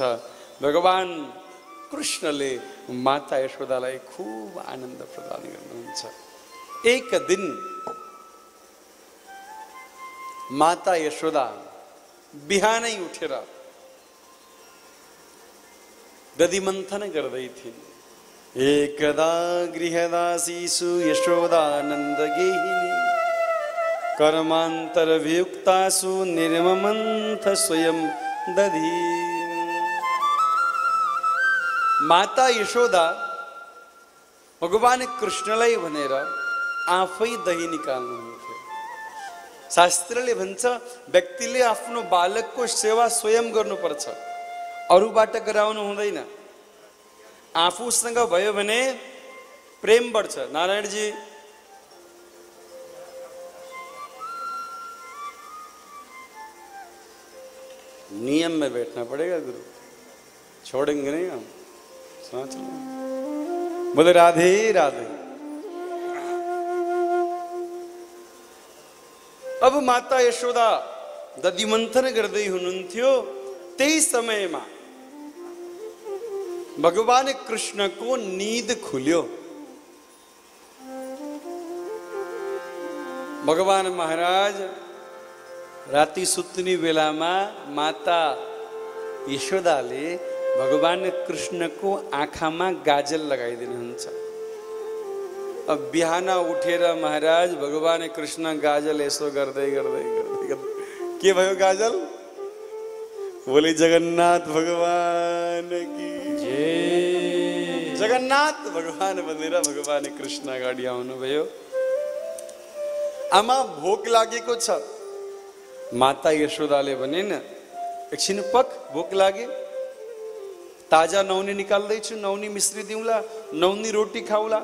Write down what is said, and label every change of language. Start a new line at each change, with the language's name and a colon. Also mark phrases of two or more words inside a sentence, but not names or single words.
Nepali: भगवान कृष्णले माता यशोदालाई खूब आनन्द प्रदान गर्नुहुन्छ। एक दिन माता यशोदा बिहानै उठेर दधि मन्थन गर्दै थिइन्।
Sanskrit: एकदा गृहदासीसु यशोदानन्द गेहिनी कर्मान्तरभियुक्तासु निर्ममन्थ स्वयं दधि।
Nepali: माता यशोदा भगवान कृष्णलाई भनेर आफै दही निकाल्नुहुन्थ्यो। शास्त्रले भन्छ, व्यक्तिले आफ्नो बालकको सेवा स्वयं गर्नुपर्छ, अरूबाट गराउनु हुँदैन। आफूसँग भयो भने प्रेम बढ्छ। नारायणजी,
Hindi: नियम में बैठना पड़ेगा गुरु, छोड़ेंगे नहीं हम, समझ लो। बोले राधे राधे।
Nepali: अब माता यशोदा दधि मन्थन गर्दै हुनुहुन्थ्यो। त्यही समयमा भगवान कृष्णको नींद खुल्यो। भगवान महाराज राति सुत्ने बेलामा माता यशोदाले भगवान कृष्णको आँखामा गाजल लगाइदिनुहुन्छ। अब बिहान उठेर महाराज भगवान कृष्ण गाजल यसो गर्दै गर्दै गर्दै के भयो गाजल?
Hindi: बोले जगन्नाथ भगवान की जय।
Nepali: जगन्नाथ भगवान भनेर भगवान कृष्ण अगाडि आउनुभयो। आमा, भोक लागेको छ। माता यशोदाले भनिन्, एकछिन पक, भोक लागे। ताजा नौनी निकाल्दैछु, नौनी मिश्री दिउँला, नौनी रोटी खाउला।